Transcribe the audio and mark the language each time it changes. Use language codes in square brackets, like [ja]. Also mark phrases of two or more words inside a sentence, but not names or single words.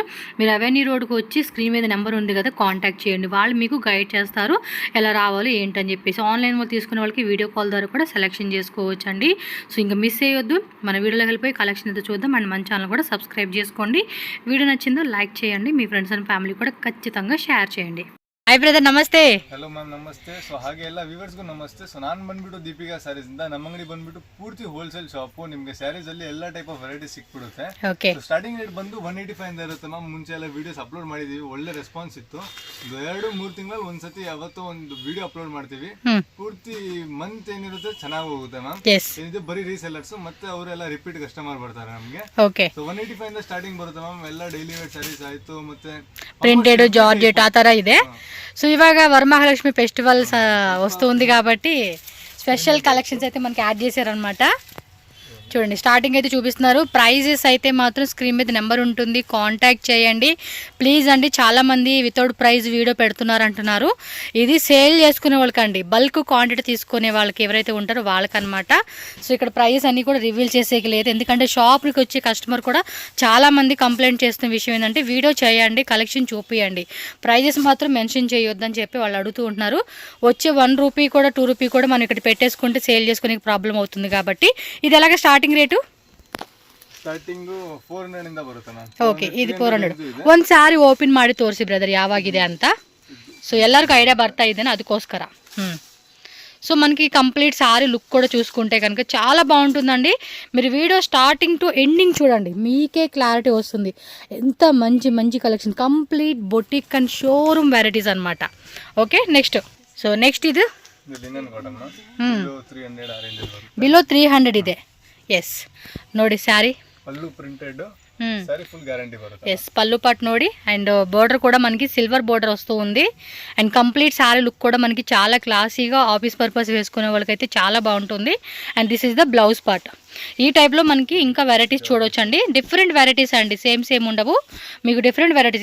[te] మీరు అవెన్యూ రోడ్కి వచ్చి స్క్రీన్ మీద నెంబర్ ఉంది కదా, కాంటాక్ట్ చేయండి. వాళ్ళు మీకు గైడ్ చేస్తారు ఎలా రావాలి ఏంటని చెప్పేసి. ఆన్లైన్లో తీసుకునే వాళ్ళకి [en] video call [te] ద్వారా కూడా సెలెక్షన్ చేసుకోవచ్చు అండి. సో ఇంకా మిస్ అయ్యొద్దు. మన వీడియోలోకి వెళ్ళిపోయి కలెక్షన్ అయితే చూద్దాం. అండ్ మన ఛానల్ కూడా సబ్స్క్రైబ్ చేసుకోండి. వీడియో నచ్చిందో లైక్ చేయండి. మీ [en] friends and family [te] కూడా ఖచ్చితంగా షేర్ చేయండి. [en] hi brother, [kn] ನಮಸ್ತೆ. [en] hello ma'am, [kn] ನಮಸ್ತೆ. ಸೊ ಹಾಗೆ ಎಲ್ಲ ವ್ಯೂವರ್ಸ್ಗೂ ನಮಸ್ತೆ. ಸೊ ನಾನು ಬಂದ್ಬಿಟ್ಟು ದೀಪಿಕಾ ಸ್ಯಾರೀಸ್ ಇಂದ. ನಮ್ಮ ಅಂಗಡಿ ಬಂದ್ಬಿಟ್ಟು ಪೂರ್ತಿ [en] wholesale shop. [kn] ನಿಮಗೆ ಸ್ಯಾರೀಸ್ ಅಲ್ಲಿ ಎಲ್ಲ [en] type of variety [kn] ಸಿಕ್ಬಿಡುತ್ತೆ. [en] starting rate [kn] ಬಂದು 185 ಇಂದ ಇರುತ್ತೆ ಮ್ಯಾಮ್. ಮುಂಚೆ ಎಲ್ಲ [en] videos upload [kn] ಮಾಡಿದೀವಿ, ಒಳ್ಳೆ ರೆಸ್ಪಾನ್ಸ್ ಇತ್ತು. 2-3 ತಿಂಗಳಲ್ಲಿ ಒಂದ್ಸತಿ ಯಾವತ್ತೋ ಒಂದು [en] video upload [kn] ಮಾಡ್ತೀವಿ. ಪೂರ್ತಿ ಮಂತ್ ಏನಿರುತ್ತೆ ಚೆನ್ನಾಗಿ ಹೋಗುತ್ತೆ ಮ್ಯಾಮ್. ಇದು ಬರೀ ರೀಸೆಲ್ಲರ್ಸ್ ಮತ್ತೆ ಅವರೆಲ್ಲ [en] repeat customer [kn] ಬರ್ತಾರೆ ನಮಗೆ. ಸೊ 185 ಇಂದ ಸ್ಟಾರ್ಟಿಂಗ್ ಬರುತ್ತೆ ಮ್ಯಾಮ್. ಎಲ್ಲ [en] daily wear sarees [kn] ಆಯ್ತು, ಮತ್ತೆ [en] printed, georgette [kn] ಆ ತರ ಇದೆ. [te] సో ఇవాగ వరమహాలక్ష్మి ఫెస్టివల్స్ వస్తుంది కాబట్టి [en] special collections [te] అయితే మనకి యాడ్ చేశారనమాట. చూడండి, స్టార్టింగ్ అయితే చూపిస్తున్నారు. ప్రైజెస్ అయితే మాత్రం స్క్రీన్ మీద నెంబర్ ఉంటుంది, కాంటాక్ట్ చేయండి ప్లీజ్ అండి. చాలామంది [en] without price video [te] పెడుతున్నారు అంటున్నారు. ఇది సేల్ చేసుకునే వాళ్ళకండి, [en] bulk quantity [te] తీసుకునే వాళ్ళకి ఎవరైతే ఉంటారో వాళ్ళకనమాట. సో ఇక్కడ ప్రైస్ అన్నీ కూడా రివీల్ చేసేకి లేదు, ఎందుకంటే షాప్కి వచ్చే కస్టమర్ కూడా చాలామంది కంప్లైంట్ చేస్తున్న విషయం ఏంటంటే వీడియో చేయండి, కలెక్షన్ చూపియండి, ప్రైజెస్ మాత్రం మెన్షన్ చేయొద్దని చెప్పి వాళ్ళు అడుగుతూ ఉంటున్నారు. వచ్చే 1 రూపీ కూడా 2 రూపీ కూడా మనం ఇక్కడ పెట్టేసుకుంటే సేల్ చేసుకునే ప్రాబ్లం అవుతుంది కాబట్టి ఇది ఎలాగ [en] starting rate [kn] ಸ್ಟಾರ್ಟಿಂಗ್ 400 ಇಂದ ಬರುತ್ತೆ ಮ್ಯಾಮ್. ಓಕೆ, ಇದು 400. ಒಂದು ಸಾರಿ ಓಪನ್ ಮಾಡಿ ತೋರಿಸಿ ಬ್ರದರ್ ಯಾವಾಗಿದೆ ಅಂತ. సో ಎಲ್ಲರಿಗೂ ఐడియా ಬರ್ತಾ ಇದ್ದೇನೆ ಅದಕ್ಕೋಸ್ಕರ. [te] సో మనకి [en] complete saree look [te] కూడా చూసుకుంటే కనుక చాలా బాగుంటుందండి. మీరు [en] video starting to ending [te] చూడండి, మీకే క్లారిటీ వస్తుంది. ఎంత మంచి కలెక్షన్, [en] complete boutique and showroom varieties [te] అనమాట. [en] okay, next [te] ఇది [kn] ಬಿಲೋ 300 ಇದೆ. ಎಸ್ ನೋಡಿ ಸ್ಯಾರಿ ಪಲ್ಲು [en] printed saree full guarantee [kn] ಬರುತ್ತೆ. ಎಸ್ పల్లు పాట్ ನೋಡಿ. [te] అండ్ బోర్డర్ కూడా మనకి [en] silver border [te] వస్తూ ఉంది. అండ్ [en] complete saree look [te] కూడా మనకి చాలా క్లాసీగా [en] office purpose [te] వేసుకునే వాళ్ళకైతే చాలా బాగుంటుంది. [en] and this is the blouse part. [te] ఈ టైప్లో మనకి ఇంకా వెరైటీస్ చూడొచ్చండి. [en] different varieties [te] అండి, సేమ్ ఉండవు, మీకు [en] different varieties.